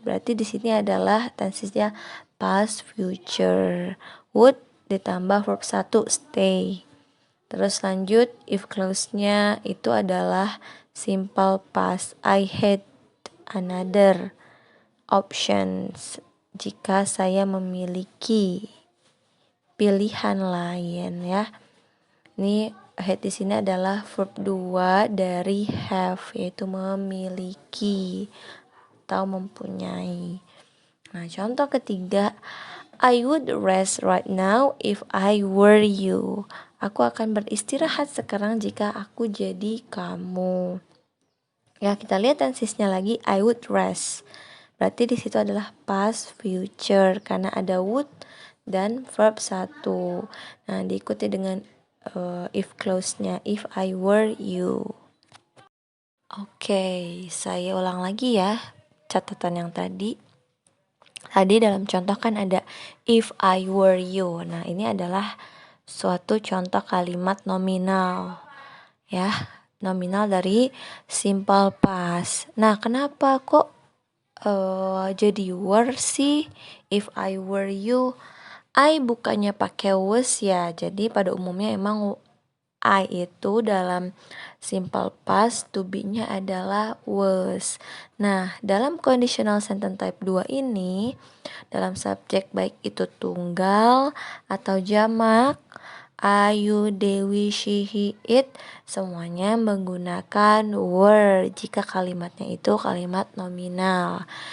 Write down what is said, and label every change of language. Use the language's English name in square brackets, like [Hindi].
[Indonesian] Berarti di sini adalah tensisnya past future. [English] Would [Indonesian] ditambah [English] verb 1 stay. [Indonesian] Terus lanjut if clause-nya itu adalah simple past. [English] I had another options [Indonesian] jika saya memiliki pilihan lain ya. Ini had di sini adalah verb 2 dari have, yaitu memiliki atau mempunyai. Nah, contoh ketiga, [English] I would rest right now if I were you. [Indonesian] Aku akan beristirahat sekarang jika aku jadi kamu. Ya, kita lihat tensisnya lagi, [English] I would rest. [Indonesian] Berarti di situ adalah past future karena ada would dan verb 1. Nah, diikuti dengan if clause-nya, [English] if I were you. [Indonesian] Oke, saya ulang lagi ya catatan yang tadi. Tadi dalam contoh kan ada [English] if I were you. [Indonesian] Nah, ini adalah suatu contoh kalimat nominal. Ya, nominal dari simple past. Nah, kenapa kok jadi were sih? [English] If I were you, [Indonesian] I bukannya pakai was ya. Jadi pada umumnya emang I itu dalam simple past to be-nya adalah was. Nah, dalam conditional sentence type 2 ini, dalam subjek baik itu tunggal atau jamak, ayu, dewi, she, he, it, semuanya menggunakan were jika kalimatnya itu kalimat nominal.